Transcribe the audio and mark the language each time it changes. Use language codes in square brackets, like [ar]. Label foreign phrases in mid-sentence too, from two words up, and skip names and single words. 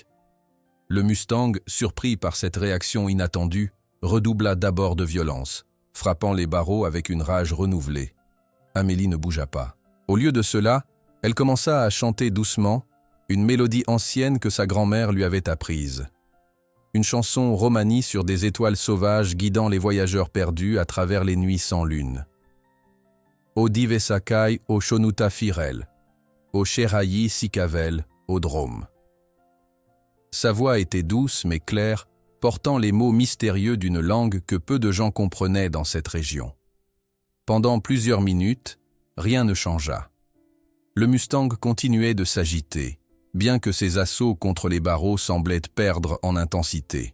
[fr] Le Mustang, surpris par cette réaction inattendue, redoubla d'abord de violence, frappant les barreaux avec une rage renouvelée. Amélie ne bougea pas. Au lieu de cela, elle commença à chanter doucement, une mélodie ancienne que sa grand-mère lui avait apprise. Une chanson romanie sur des étoiles sauvages guidant les voyageurs perdus à travers les nuits sans lune. [rom] O dive sakai o shonuta firel, o sherayi sikavel, o drôme. [fr] Sa voix était douce mais claire, portant les mots mystérieux d'une langue que peu de gens comprenaient dans cette région. Pendant plusieurs minutes, rien ne changea. Le Mustang continuait de s'agiter, bien que ses assauts contre les barreaux semblaient perdre en intensité.